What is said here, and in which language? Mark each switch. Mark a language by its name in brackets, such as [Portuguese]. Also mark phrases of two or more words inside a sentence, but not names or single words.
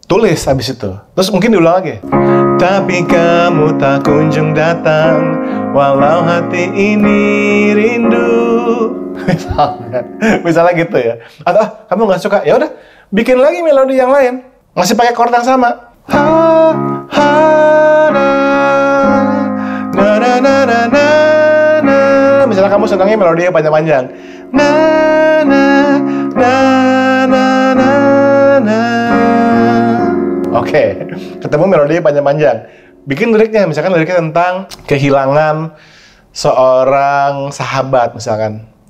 [Indonesian] Tulis habis itu. Terus mungkin diulang lagi. Tapi kamu tak kunjung datang, walau hati ini rindu. Misalnya gitu ya. Atau kamu nggak suka, ya udah bikin lagi melodi yang lain, masih pakai chord yang sama. Ha ha na na na na na na na. Misalnya kamu senangnya melodi yang panjang-panjang. Na na na na na na. Oke, ketemu melodi yang panjang-panjang. Bikin liriknya, misalkan liriknya tentang kehilangan seorang sahabat misalkan.